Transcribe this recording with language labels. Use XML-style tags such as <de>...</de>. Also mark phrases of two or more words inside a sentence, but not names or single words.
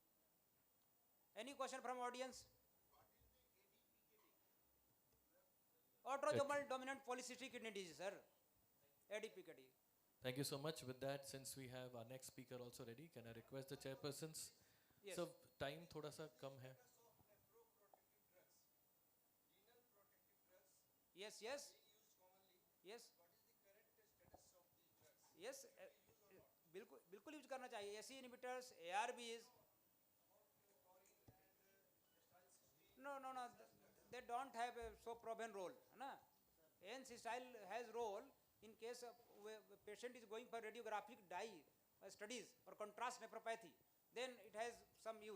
<en>Any question from audience? Autosomal dominant polycystic kidney disease, sir. ADPKD. Thank you so much. With that, since we have our next speaker also ready, can I request the chairpersons? Yes. So time</en> <hi>थोड़ा सा कम है.</hi> <en>Yes, yes. Yes. Yes.</en> <hi>बिल्कुल बिल्कुल यूज करना चाहिए.</hi> <en>SE inhibitors, ARBs. No, no, no. They don't have a so proven role.</en> <hi>Na?</hi> <en>N-cysteine has role in case of patient is going for radiographic dye studies or contrast nephropathy. Then it has some use.</en>